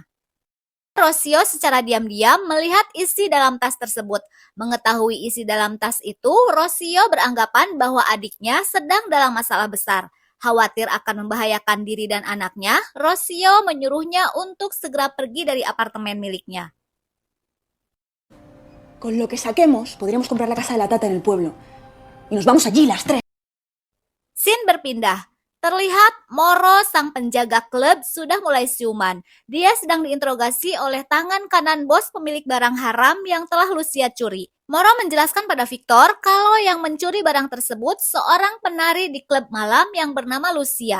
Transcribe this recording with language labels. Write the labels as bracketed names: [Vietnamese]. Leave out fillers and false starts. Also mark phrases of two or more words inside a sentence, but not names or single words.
[Indonesian] Rocio secara diam-diam melihat isi dalam tas tersebut. Mengetahui isi dalam tas itu, Rocio beranggapan bahwa adiknya sedang dalam masalah besar. Khawatir akan membahayakan diri dan anaknya, Rocio menyuruhnya untuk segera pergi dari apartemen miliknya. [Spanish] Con lo que saquemos, podríamos comprar la casa de la tata en el pueblo. Y nos vamos allí las tres. [Indonesian] Scene berpindah. Terlihat Moro, sang penjaga klub, sudah mulai siuman. Dia sedang diinterogasi oleh tangan kanan bos pemilik barang haram yang telah Lucia curi. Moro menjelaskan pada Victor kalau yang mencuri barang tersebut seorang penari di klub malam yang bernama Lucia.